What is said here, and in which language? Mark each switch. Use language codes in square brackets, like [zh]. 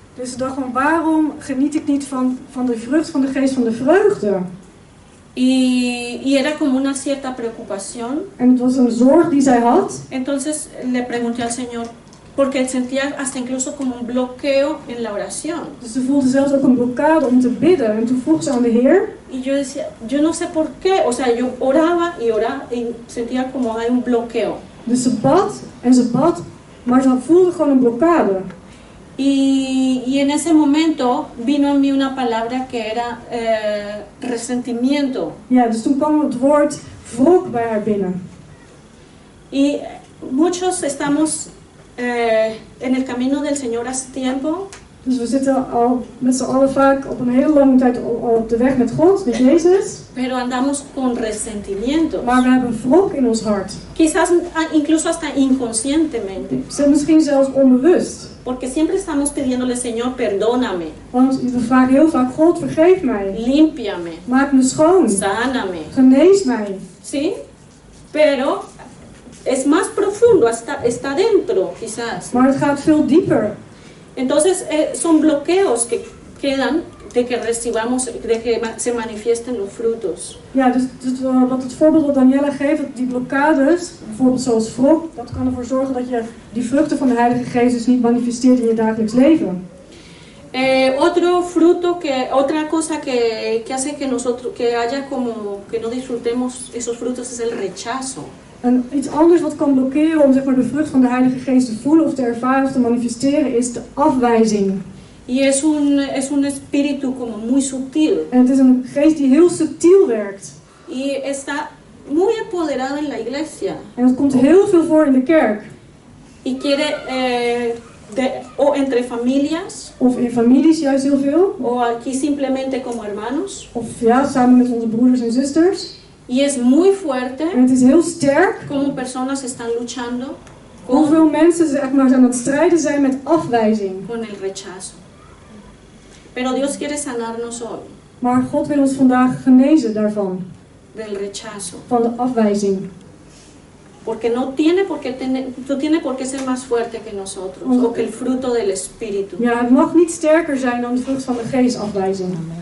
[nl] Dus ik dacht van, waarom geniet ik niet van de vrucht van de geest van de vreugde? [es] Y era como una cierta preocupación. [nl] En het was een zorg die zij had. [es] Entonces le pregunté al Señor, porque sentía hasta incluso como un bloqueo en la oración. [nl] Dus ze voelde zelfs ook een blokkade om te bidden. En toen vroeg ze aan de Heer. [es] Y yo decía, yo no sé por qué, o sea, yo oraba y sentía como hay un bloqueo. [nl] Dus ze bad, maar ze voelde gewoon een blokkade. [es] Y en ese momento vino a mí una palabra que era resentimiento. [nl] Ja, dus toen kwam het woord wrok bij haar binnen. [es] Y muchos estamos en el camino del Señor hace tiempo. [nl] Dus we zitten al met z'n allen vaak op een hele lange tijd al op de weg met God, met Jezus. [es] pero andamos con resentimientos. [nl] Maar we hebben wrok in ons hart. [es] Quizás incluso hasta inconscientemente. [nl] Misschien zelfs onbewust. [es] Porque siempre estamos pidiéndole, Señor, perdóname, [nl] Want we vragen heel vaak, God vergeef mij. [es] límpiame, [nl] Maak me schoon. [es] sáname. [nl] Genees mij. [es] ¿Sí? Pero es más profundo, está dentro, quizás. [nl] Maar het gaat veel dieper. [es] Entonces, son bloqueos que quedan de que recibamos, de que se manifiesten los frutos. [nl] Ja, dus wat het voorbeeld wat Daniela geeft, dat die blokkades, bijvoorbeeld zoals wrok, dat kan ervoor zorgen dat je die vruchten van de Heilige Geest dus niet manifesteert in je dagelijks leven. [es] Otra cosa que hace que nosotros, que haya como, que no disfrutemos esos frutos es el rechazo. [nl] En iets anders wat kan blokkeren om zeg maar, de vrucht van de Heilige Geest te voelen of te ervaren of te manifesteren is de afwijzing. [es] Y es un espíritu como muy sutil. [nl] En het is een geest die heel subtiel werkt. [es] Y está muy apoderado en la iglesia. [nl] En dat komt heel veel voor in de kerk. [es] Y quiere, o entre familias, [nl] Of in families juist heel veel. [es] o aquí simplemente como hermanos. [nl] Of ja, samen met onze broeders en zusters. [es] Y es muy fuerte [nl] En het is heel sterk [es] como personas están luchando con [nl] hoeveel mensen zeg maar, aan het strijden zijn met afwijzing. [es] el rechazo. Pero Dios quiere sanarnos hoy [nl] Maar God wil ons vandaag genezen daarvan. [es] del rechazo. [nl] Van de afwijzing. [es] Porque no tiene por qué ser más fuerte que nosotros o que el fruto del Espíritu. [nl] Ja, het mag niet sterker zijn dan de vrucht van de geest, afwijzing.